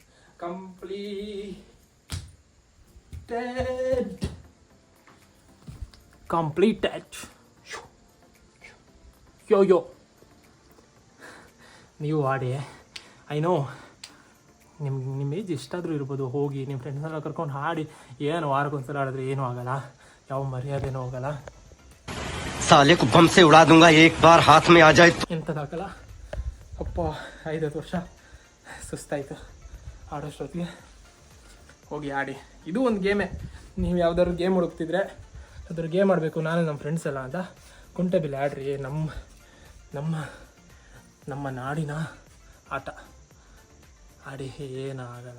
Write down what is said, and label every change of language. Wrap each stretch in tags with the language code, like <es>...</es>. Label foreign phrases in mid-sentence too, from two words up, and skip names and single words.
<en>Completed.</en> <kn>Yo. ನೀವು ಆಡಿ.</kn> <en>I know</en> <kn>ನಿಮ್ಮ ಏಜ್ ಎಷ್ಟಾದರೂ ಇರ್ಬೋದು, ಹೋಗಿ ನಿಮ್ಮ ಫ್ರೆಂಡ್ಸ್ನೆಲ್ಲ ಕರ್ಕೊಂಡು ಹಾಡಿ. ಏನು ವಾರಕ್ಕೊಂದ್ಸಲ ಆಡಿದ್ರೆ ಏನೂ ಆಗಲ್ಲ, ಯಾವ ಮರ್ಯಾದೆನೂ ಹೋಗಲ್ಲ.</kn> <hi>साले को बम से उड़ा दूंगा एक बार हाथ में आ जाए तो।</hi> <kn>ಎಂಥದ್ದಾಗಲ್ಲ. ಅಪ್ಪ 5 ವರ್ಷ ಸುಸ್ತಾಯಿತು ಆಡೋಷ್ಟೊತ್ತಿಗೆ. ಹೋಗಿ ಆಡಿ. ಇದು ಒಂದು ಗೇಮೇ. ನೀವು ಯಾವ್ದಾದ್ರು ಗೇಮ್ ಹುಡುಕ್ತಿದ್ರೆ ಅದ್ರ ಗೇಮ್ ಆಡಬೇಕು ನಾನು ನಮ್ಮ ಫ್ರೆಂಡ್ಸ್ ಎಲ್ಲ ಅಂತ ಕುಂಟೆಬಿಲ್ಲೆ ಆಡ್ರಿ. ನಮ್ಮ ನಾಡಿನ ಆಟ ಆಡಿ. ಏನಾಗಲ್ಲ.</kn>